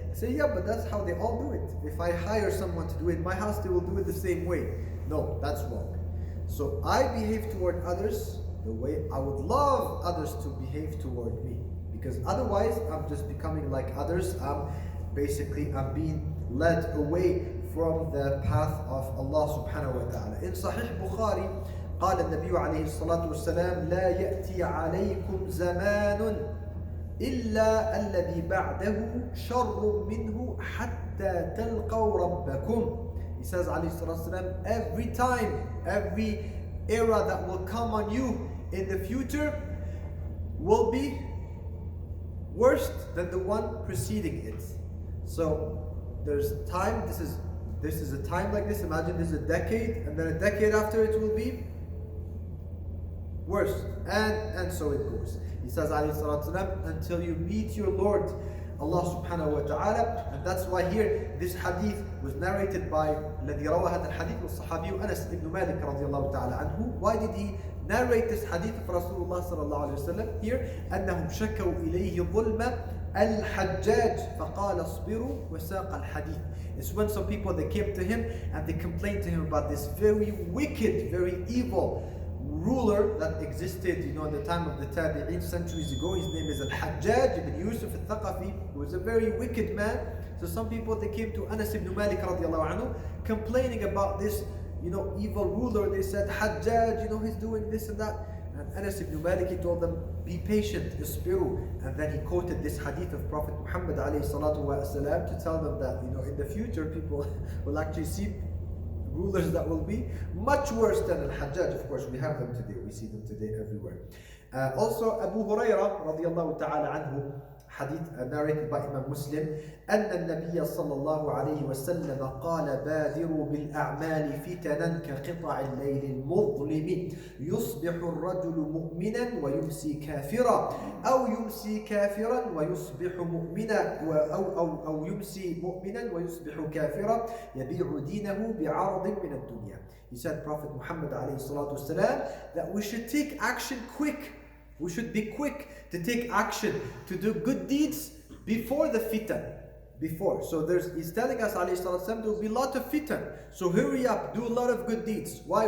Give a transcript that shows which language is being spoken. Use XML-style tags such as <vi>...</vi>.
<en>I say, yeah, but that's how they all do it. If I hire someone to do it in my house, they will do it the same way. No, that's wrong. So I behave toward others the way I would love others to behave toward me, because otherwise I'm just becoming like others. I'm being led away from the path of Allah subhanahu wa ta'ala. In Sahih Bukhari,</en> <ar>قال النبي عليه الصلاة والسلام لا يأتي عليكم زمان إلا الذي بعده شر منه حتى تلقوا ربكم.</ar> <en>He says</en> <ar>عليه الصلاة والسلام,</ar> <en>every time, every era that will come on you in the future will be worse than the one preceding it. So there's time, this is a time like this. Imagine there's a decade, and then a decade after it will be worse, and so it goes. He says, alayhi salatu wasalam, until you meet your Lord, Allah subhanahu wa ta'ala. And that's why here, this hadith was narrated by</en> <ar>الذي روى هذا الحديث والصحابي أنس بن مالك رضي الله تعالى عنه.</ar> <en>Why did he narrate this hadith of Rasulullah</en> <ar>صلى الله عليه وسلم</ar> <en>here?</en> <ar>أنهم شكوا إليه ظلم الحجاج فقال اصبروا وساق الحديث.</ar> <en>It's when some people they came to him and they complained to him about this very wicked, very evil ruler that existed, at the time of the Tabi'in centuries ago. His name is Al-Hajjaj ibn Yusuf al-Thaqafi. He was a very wicked man. So some people they came to Anas ibn Malik radiallahu anhu complaining about this, evil ruler. They said, Hajjaj, he's doing this and that. And Anas ibn Malik, he told them, be patient, isbiru. And then he quoted this hadith of Prophet Muhammad alayhi salatu wa salam to tell them that, in the future people will actually see rulers that will be much worse than Al-Hajjaj. Of course, we have them today. We see them today everywhere. Also, Abu Hurairah radiallahu ta'ala anhu, hadith narrated by Imam Muslim,</en> <ar>أن النبي صلى الله عليه وسلم قال بادروا بالأعمال فتنا كقطع الليل المظلم يصبح الرجل مؤمنا ويمسي كافرا أو يمسي كافرا ويصبح مؤمنا أو يمسي مؤمنا ويصبح كافرا يبيع دينه بعرض من الدنيا.</ar> <en>He said, Prophet Muhammad</en> <ar>عليه الصلاة والسلام,</ar> <en>that we should take action quick. We should be quick to take action, to do good deeds before the fitan. Before. So he's telling us, alayhi salatu wasalam, there will be a lot of fitan. So hurry up, do a lot of good deeds. Why?</en>